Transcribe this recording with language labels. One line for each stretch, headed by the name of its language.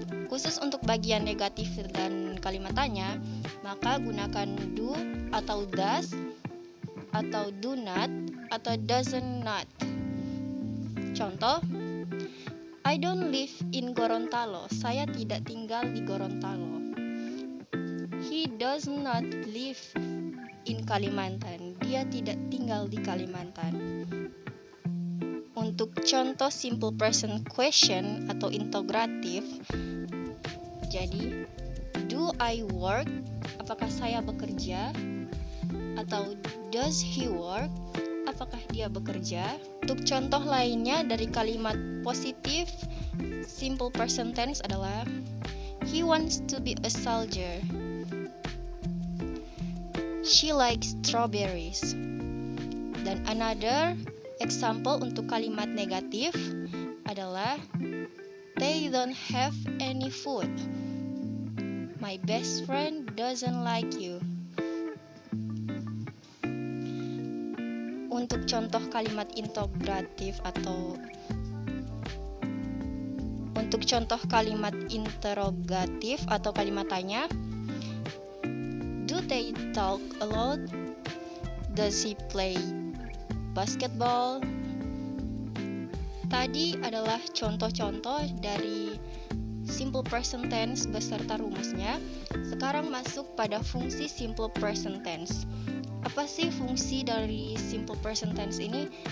Indonesian: Khusus untuk bagian negatif dan kalimat tanya, maka gunakan do atau does atau do not atau doesn't not.
English: Contoh, I don't live in Gorontalo.
Indonesian: Saya tidak tinggal di Gorontalo.
English: He does not live in Kalimantan.
Indonesian: Dia tidak tinggal di Kalimantan. Untuk contoh simple present question atau integratif, jadi
English: do I work?
Indonesian: Apakah saya bekerja? Atau
English: does he work?
Indonesian: Apakah dia bekerja? Untuk contoh lainnya dari kalimat positif simple present tense adalah
English: he wants to be a soldier. She likes strawberries. Dan another example
Indonesian: untuk kalimat negatif adalah
English: they don't have any food. My best friend doesn't like you.
Indonesian: Untuk contoh kalimat integratif atau untuk contoh kalimat interrogatif atau kalimat tanya,
English: do they talk a lot? Does he play basketball?
Indonesian: Tadi adalah contoh-contoh dari simple present tense beserta rumusnya. Sekarang masuk pada fungsi simple present tense. Apa sih fungsi dari simple present tense ini?